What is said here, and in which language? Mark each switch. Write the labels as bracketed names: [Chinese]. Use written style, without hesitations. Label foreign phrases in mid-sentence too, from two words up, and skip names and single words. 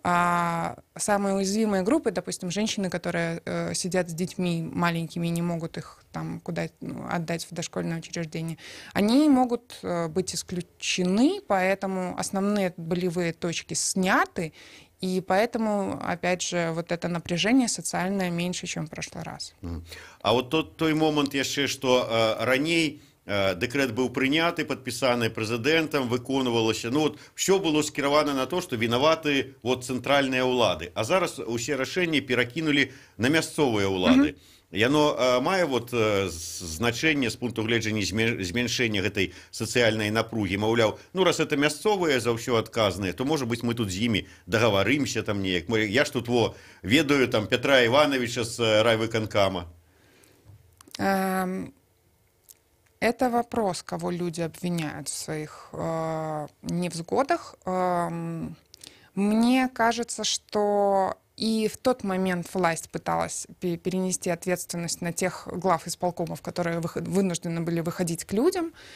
[Russian] А самые уязвимые группы, допустим, женщины, которые сидят с детьми маленькими и не могут их там куда отдать в дошкольное учреждение, они могут быть исключены, поэтому основные болевые точки сняты, и поэтому, опять же, вот это напряжение социальное меньше, чем в прошлый раз. [Belarusian] А вот той момент яшчэ, што раней дэкрэт быў прыняты, падпісаны прэзідэнтам, выконвалася. Ну, вот, [Russian] все было [Belarusian] скіравана на то, што вінаваты вот, цэнтральныя ўлады. А зараз усе рашэнні перакінулі на мясцовыя ўлады. Яно мае вот значэнне з пункту гледжання змяншэння гэтай сацыяльнай напругі. Маўляў, ну раз это мясцовыя за ўсё адказныя, то можа быць мы тут з імі дагаварымся там неяк. Я ж тут ведаю там Петра Ивановича з райвыканкама. [Russian] Это вопрос, кого люди обвиняют в своих невзгодах. Мне кажется, что и в тот момент власть пыталась перенести ответственность на тех глав исполкомов, которые вынуждены были выходить к людям.